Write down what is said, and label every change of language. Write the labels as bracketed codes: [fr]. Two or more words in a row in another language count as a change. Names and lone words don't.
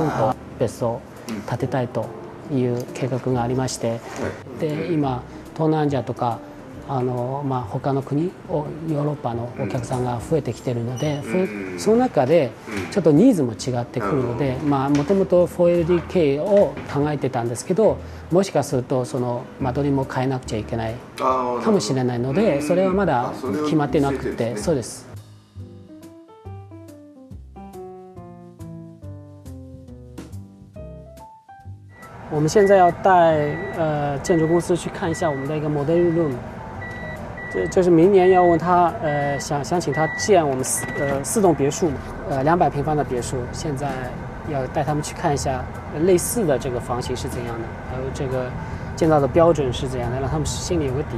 [ja] 棟別荘建てたいという計画がありまして、で今東南アジアとか他の国ヨーロッパのお客さんが増えてきてるので、その中でちょっとニーズも違ってくるので、もともと 4LDK を考えてたんですけど、もしかするとその間取りも変えなくちゃいけないかもしれないので、それはまだ決まってなくて、そうです。 [zh] 我们现在要带建筑公司去看一下我们的一个 [en] model room， [zh] 就是明年要问他想请他建我们4栋别墅嘛，200平方的别墅，现在要带他们去看一下类似的这个房型是怎样的，还有这个建造的标准是怎样的，让他们心里有个底。